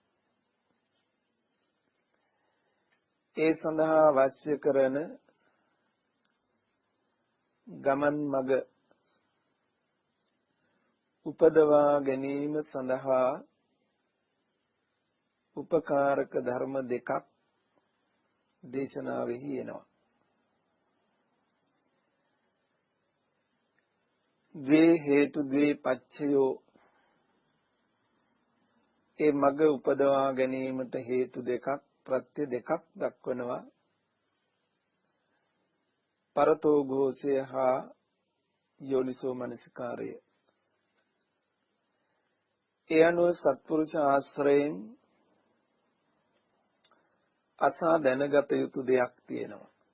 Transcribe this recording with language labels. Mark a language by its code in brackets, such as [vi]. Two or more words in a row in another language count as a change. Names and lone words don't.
[si] ඒ සඳහා අවශ්‍ය කරන ගමන් මඟ උපදවා ගැනීම සඳහා උපකාරක ධර්ම දෙකක් දේශනාවෙහි එනවා. [pi] ද්වේ හේතු ද්වේ පච්චයෝ, [si] ඒ මඟ උපදවා ගැනීමට හේතු දෙකක් ප්‍රත්‍ය දෙකක් දක්වනවා. [pi] පරතෝ ഘോഷය හා යෝනිසෝ මනසිකාරය. [si] ඒ අනුව සත්පුරුෂ ආශ්‍රයෙන් අසා දැනගත යුතු දෙයක් තියෙනවා.